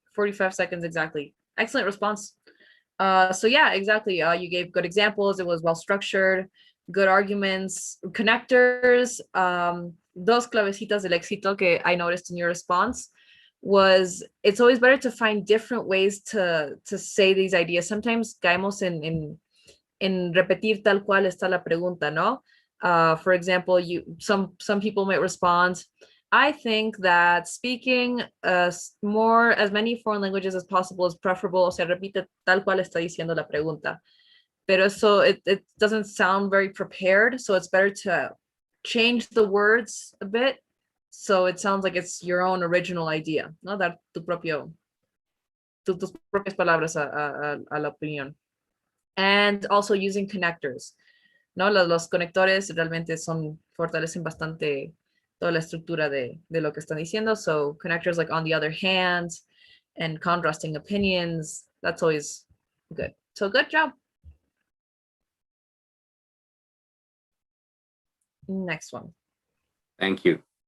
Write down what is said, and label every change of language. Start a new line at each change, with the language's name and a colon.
English: 45 seconds exactly. Excellent response. So yeah, exactly. You gave good examples. It was well structured, good arguments, connectors.
Spanish: Dos clavecitas del éxito que
English: I noticed in your response was it's always better to find different ways to say these ideas. Sometimes
Spanish: caemos en repetir tal cual está la pregunta, ¿no?
English: For example, some people might respond, I think that speaking as many foreign languages as possible is preferable.
Spanish: O sea, repite tal cual está diciendo la pregunta. Pero eso,
English: it doesn't sound very prepared. So it's better to change the words a bit. So it sounds like it's your own original idea,
Spanish: ¿no? Dar tus propias palabras a la opinión.
English: And also using connectors,
Spanish: ¿no? Los conectores realmente fortalecen bastante toda la estructura de lo que están diciendo.
English: So connectors like on the other hand and contrasting opinions, that's always good. So good job. Next one. Thank you.